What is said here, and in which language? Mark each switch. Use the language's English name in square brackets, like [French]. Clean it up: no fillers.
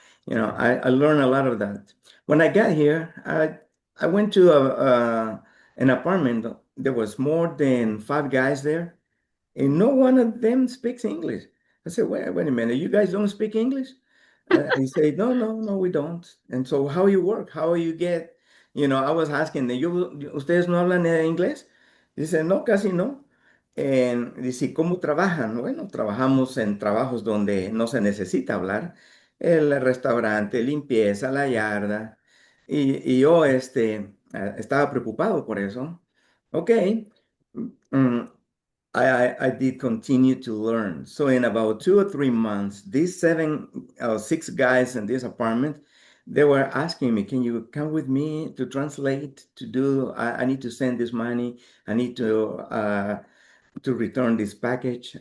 [English] I learned a lot of that. When I got here, I went to an apartment. There was more than 5 guys there and no one of them speaks English. I said, wait a minute, you guys don't speak English? He said, no, no, no, we don't. And so how you work? How you get, I was asking them, [Spanish] ¿ustedes no hablan inglés? Dice, no, casi no. Dice, ¿cómo trabajan? Bueno, trabajamos en trabajos donde no se necesita hablar. El restaurante, limpieza, la yarda. Y yo estaba preocupado por eso. [English] Ok. Mm, I did continue to learn. So in about 2 or 3 months, these 6 guys in this apartment, they were asking me, can you come with me to translate, I need to send this money. I need to return this package.